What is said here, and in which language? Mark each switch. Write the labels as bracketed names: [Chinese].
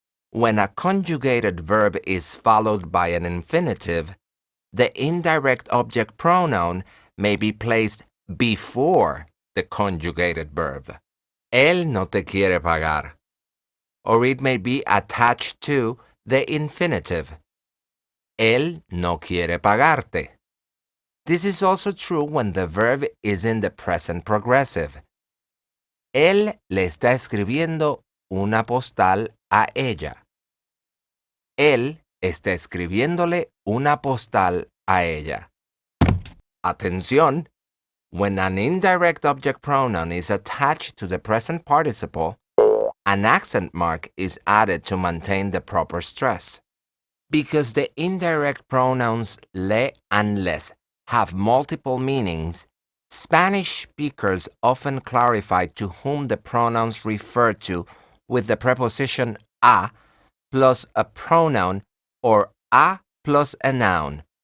[English] When a conjugated verb is followed by an infinitive, the indirect object pronoun may be placed before the conjugated verb. [Spanish] Él no te quiere pagar. [English] Or it may be attached to the infinitive. [Spanish] Él no quiere pagarte. [English] This is also true when the verb is in the present progressive. [Spanish] Él le está escribiendo una postal a ella. Él está escribiéndole una postal a ella. Atención! [English] When an indirect object pronoun is attached to the present participle, an accent mark is added to maintain the proper stress. Because the indirect pronouns le and les have multiple meanings, Spanish speakers often clarify to whom the pronouns refer to with the preposition a plus a pronoun or a plus a noun.